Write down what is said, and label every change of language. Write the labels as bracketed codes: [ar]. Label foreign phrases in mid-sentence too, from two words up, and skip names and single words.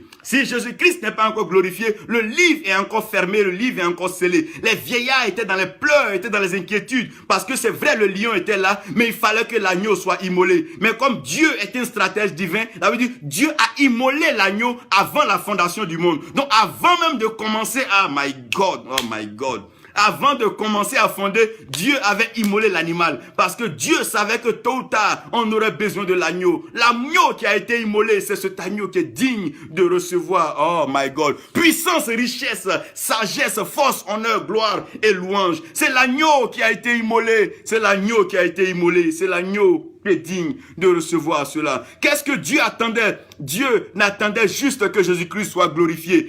[fr] Si Jésus-Christ n'est pas encore glorifié, le livre est encore fermé, le livre est encore scellé. Les vieillards étaient dans les pleurs, étaient dans les inquiétudes, parce que c'est vrai, le lion était là, mais il fallait que l'agneau soit immolé. Mais comme Dieu est un stratège divin, ça veut dire Dieu a immolé l'agneau avant la fondation du monde. Donc avant même de commencer, [en] oh my God, [fr] avant de commencer à fonder, Dieu avait immolé l'animal. Parce que Dieu savait que tôt ou tard, on aurait besoin de l'agneau. L'agneau qui a été immolé, c'est cet agneau qui est digne de recevoir, [en] oh my God, [fr] puissance, richesse, sagesse, force, honneur, gloire et louange. C'est l'agneau qui a été immolé. C'est l'agneau qui a été immolé. C'est l'agneau qui est digne de recevoir cela. Qu'est-ce que Dieu attendait? Dieu n'attendait juste que Jésus-Christ soit glorifié.